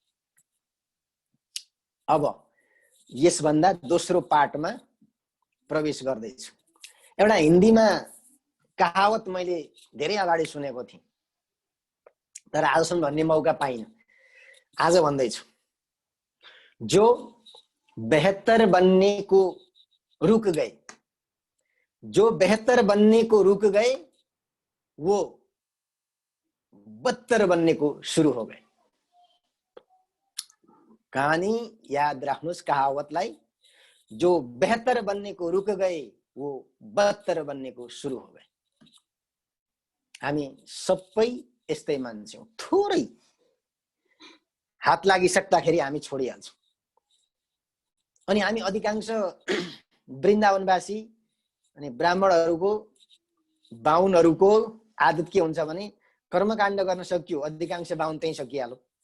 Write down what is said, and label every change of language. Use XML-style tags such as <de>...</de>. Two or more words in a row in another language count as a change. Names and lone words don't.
<ne>अब यसभन्दा दोस्रो पार्टमा प्रवेश गर्दैछु। एउटा हिन्दीमा कहावत मैले धेरै अगाडि सुनेको थिएँ, तर आजसम्म भन्ने मौका पाइनँ। आज भन्दैछु।</ne> <hi>जो बेहतर बनने को रुक गए, जो बेहतर बनने को रुक गए, वो बदतर बनने को शुरू हो गए।</hi> <ne>कहानी याद राख्नुहोस् कहावतलाई।</ne> <hi>जो बेहतर बनने को रुक गए, वो बदतर बनने को शुरू हो गए।</hi> <ne>हामी सबै यस्तै मान्छौँ। थोरै हात लागिसक्दाखेरि हामी छोडिहाल्छौँ। अनि हामी अधिकांश वृन्दावनवासी अनि ब्राह्मणहरूको, बाहुनहरूको आदत के हुन्छ भने कर्मकाण्ड गर्न सक्यो, अधिकांश बाहुन त्यही सकिहाल्यो।</ne>